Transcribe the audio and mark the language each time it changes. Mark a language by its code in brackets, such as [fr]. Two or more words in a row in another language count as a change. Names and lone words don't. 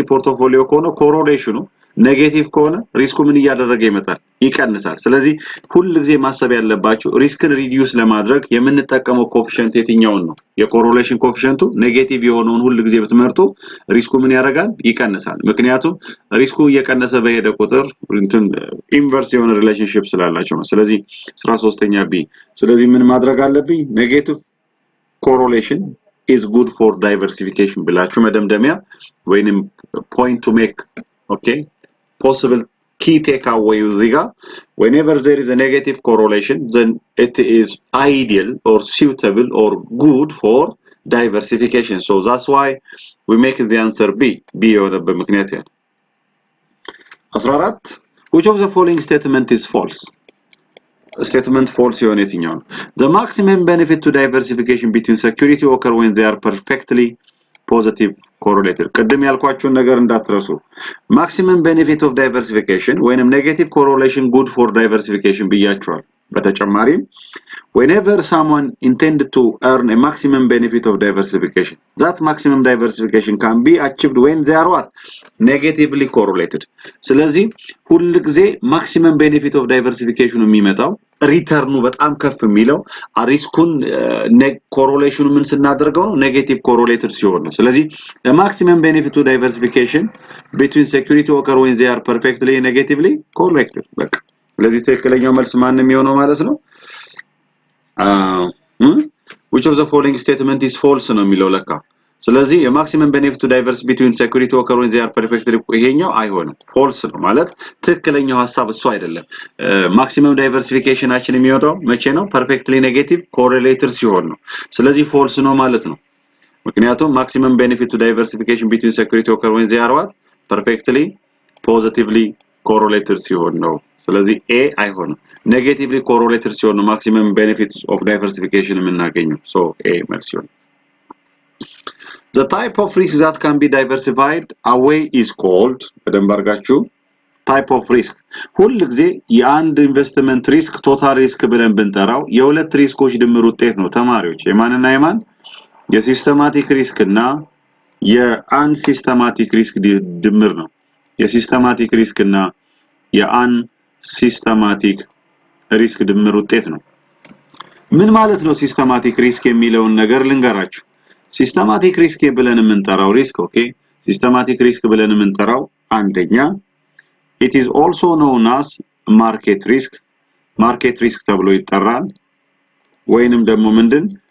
[am] ፖርትፎሊዮ ከሆነ ኮሪሌሽኑ ኔጌቲቭ ከሆነ ሪስኩ ምን ያደረገ ይመጣል ይቀንሳል ስለዚህ ሁሉ ጊዜ ማሰብ ያለባችሁ [en] risk reduce [am] ለማድረግ የምንጠቀመው ኮኤፊሺየንት የትኛውን ነው [en] correlation coefficient [am] ኔጌቲቭ የሆነውን ሁሉ ጊዜ ብትመርጡ ሪስኩ ምን ያደርጋል ይቀንሳል ምክንያቱም ሪስኩ እየቀነሰ በሄደ ቁጥር እንትን ኢንቨርስ የሆነ ሪሌሽንሺፕ ስላላቸው ነው ስለዚህ 13ኛ ቢ ስለዚህ ምን ማድረግ አለብኝ [en] ኔጌቲቭ correlation is good for diversification [am] ብላችሁ መደምደሚያ ወይንም [en] point to make okay possible key takeaway [am] እዚህ ጋር [en] whenever there is a negative correlation then it is ideal or suitable or good for diversification so that's why we make the answer B [am] የሆነበት ምክንያት ያ [en] 14 which of the following statement is false statement false [am] የሆነ የትኛው ነው [en] the maximum benefit to diversification between security occur when they are perfectly positive correlated [am] ቀደም ያልኳችሁን ነገር እንዳትረሱ [en] maximum benefit of diversification when negative correlation good for diversification [am] ብያችኋል በተጨማሪም [en] whenever someone intended to earn a maximum benefit of diversification that maximum diversification can be achieved when they are what negatively correlated [am] ስለዚህ ሁሉ ጊዜ [en] maximum benefit of diversification [am] የሚመጣው ሪተርኑ በጣም ከፍ የሚለው ሪስኩን ኮሪሌሽኑ ምን ስናደርገው ነው [en] negative correlated [am] ሲሆን ነው ስለዚህ [en] the maximum benefit to diversification between security occur when they are perfectly negatively correlated [am] በቃ ስለዚህ ትክክለኛው መልስ ማን የሚሆነው ማለት ነው [en] which of the following statement is false [am] ነው የሚለው ለካ ስለዚህ [en] maximum benefit to divers between security occur when they are perfectly [am] ይሄኛው አይሆንም false ነው ማለት ትክክለኛው ሐሳብ እሱ አይደለም [en] maximum diversification [am] የሚወጣው መቼ ነው [en] perfectly negative correlated [am] ሲሆን ነው ስለዚህ false ነው ማለት ነው ምክንያቱም [en] maximum benefit to diversification between security occur when they are what perfectly positively correlated [am] ሲሆን ነው ስለዚህ A አይሆንም [en] negatively correlated [am] ሲሆን ነው [en] maximum benefits of diversification [am] የምናገኘው so A መልስ ይሆናል [en] The type of risk that can be diversified away is called [am] በደንብ አርጋችሁ [en] type of risk [am] ሁሉ ጊዜ የአንድ ኢንቨስትመንት [en] risk total risk [am] ብለን ብንጠራው የሁለት ሪስኮች ድምር ውጤት ነው ተማሪዎች የማንና የማን [en] systematic risk [am] እና [en] unsystematic risk [am] ድምር ነው [en] systematic risk [am] እና [en] unsystematic risk [am] ድምር ውጤት ነው ምን ማለት ነው [en] systematic risk [am] የሚለውን ነገር ልንገራችሁ [en] systematic risk [am] ብለን የምንጠራው [en] risk okay systematic risk [am] ብለን የምንጠራው አንደኛ [en] it is also known as market risk [am] ተብሎ ይጠራል ወይንም ደግሞ ምንድን